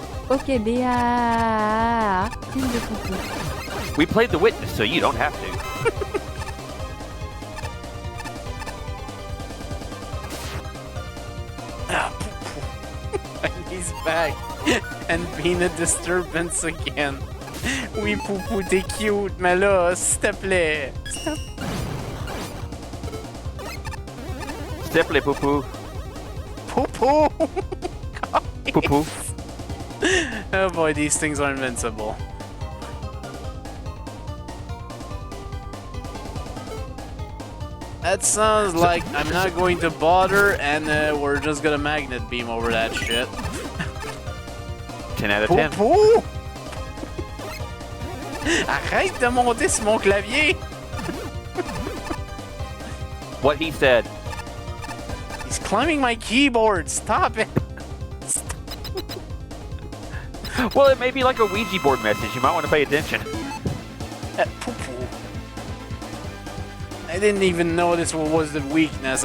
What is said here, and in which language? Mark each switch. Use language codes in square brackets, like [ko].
[fr] Ok, Béa. Team de Poupou. [en] We played The Witness, so you don't have to. And he's back and being a disturbance again. [fr] Oui, Poupou, t'es cute, mais là, s'il te plaît. S'il te plaît, Poo Poo. Poupou! Poo Poo. [en] Oh boy, these things are invincible. That sounds like I'm not going to bother, and we're just gonna magnet beam over that shit. 10 out of 10. Poupou! [fr] Arrête de monter sur mon clavier! [en] What he said. He's climbing my keyboard! Stop it! Well, it may be like a Ouija board message. You might want to pay attention. Poopoo. I didn't even notice what was the weakness.